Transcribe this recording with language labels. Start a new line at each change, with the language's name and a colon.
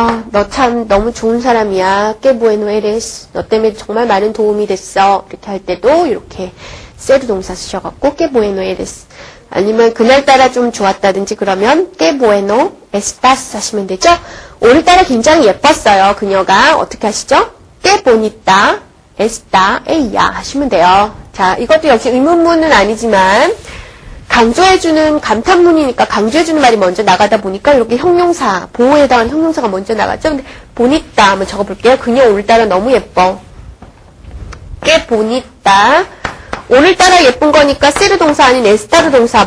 Korean: 너 참 너무 좋은 사람이야.
Spanish: qué bueno eres.
Korean: 너 때문에 정말 많은 도움이 됐어. 이렇게 할 때도 이렇게 세르 동사 쓰셔갖고
Spanish: qué bueno eres.
Korean: 아니면 그날따라 좀 좋았다든지 그러면
Spanish: qué bueno estás
Korean: 하시면 되죠. 오늘따라 굉장히 예뻤어요. 그녀가 어떻게 하시죠?
Spanish: qué bonita está ella
Korean: 하시면 돼요. 자, 이것도 역시 의문문은 아니지만 강조해주는 감탄문이니까 강조해주는 말이 먼저 나가다 보니까 이렇게 형용사, 보호에 해당하는 형용사가 먼저 나갔죠. 근데 보니따 한번 적어볼게요. 그녀 오늘따라 너무 예뻐. 꽤 보니따. 오늘따라 예쁜 거니까 세르 동사 아닌 에스타르 동사.